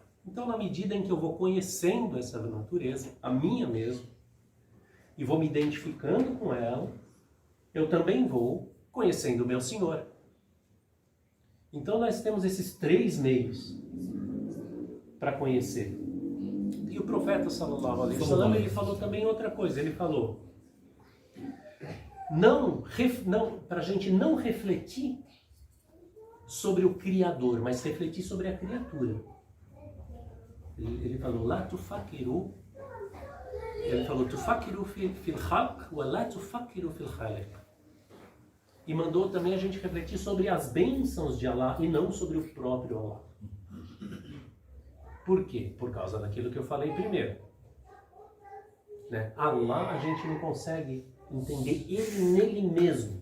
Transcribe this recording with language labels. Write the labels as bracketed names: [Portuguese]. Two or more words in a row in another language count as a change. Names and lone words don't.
[Portuguese] Então, na medida em que eu vou conhecendo essa natureza, a minha mesmo, e vou me identificando com ela, eu também vou conhecendo o meu Senhor. Então nós temos esses 3 meios para conhecer. E o profeta [Arabic] صلى الله عليه وسلم, [Portuguese] ele falou também outra coisa. Ele falou, para a gente não refletir sobre o Criador, mas refletir sobre a criatura. Ele falou, [Arabic] لا تفكروا. [Portuguese] Ele falou, [Arabic] تفكروا في الخلق ولا تفكروا في الخالق. [Portuguese] E mandou também a gente refletir sobre as bênçãos de Allah e não sobre o próprio Allah. Por quê? Por causa daquilo que eu falei primeiro. Né? Allah a gente não consegue entender ele nele mesmo.